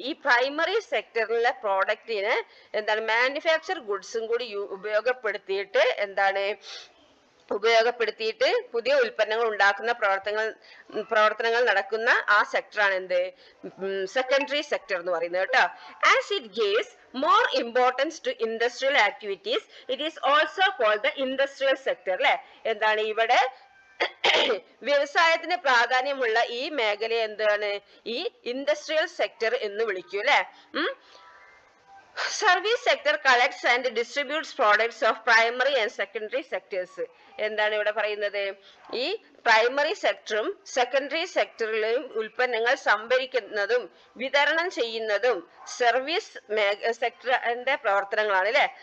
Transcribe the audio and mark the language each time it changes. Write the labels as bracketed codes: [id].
[ml] ഈ പ്രൈമറി സെക്ടറിലെ പ്രോഡക്റ്റിന് എന്താണ്? മാനുഫാക്ചർ ഗുഡ്സും കൂടി ഉപയോഗപ്പെടുത്തിയിട്ട് എന്താണ്? ഉപയോഗപ്പെടുത്തിയിട്ട് പുതിയ ഉൽപ്പന്നങ്ങൾ ഉണ്ടാക്കുന്ന പ്രവർത്തനങ്ങൾ നടക്കുന്ന ആ സെക്ടറാണ് എന്ത്? സെക്കൻഡറി സെക്ടർ എന്ന് പറയുന്നത് കേട്ടോ. [en] as it gives more importance to industrial activities, it is also called the industrial sector [ml] അല്ലെ? എന്താണ്? ഇവിടെ വ്യവസായത്തിന് പ്രാധാന്യമുള്ള ഈ മേഖല എന്താണ്? ഈ ഇൻഡസ്ട്രിയൽ സെക്ടർ എന്ന് വിളിക്കൂ അല്ലെ? [en] Service sector collects and distributes products of primary and secondary sectors. [ml] എന്താണ് ഇവിടെ പറയുന്നത്? ഈ പ്രൈമറി സെക്ടറും സെക്കൻഡറി സെക്ടറിലെയും ഉൽപ്പന്നങ്ങൾ സംഭരിക്കുന്നതും വിതരണം ചെയ്യുന്നതും സർവീസ് സെക്ടറിന്റെ പ്രവർത്തനങ്ങളാണ് അല്ലെ.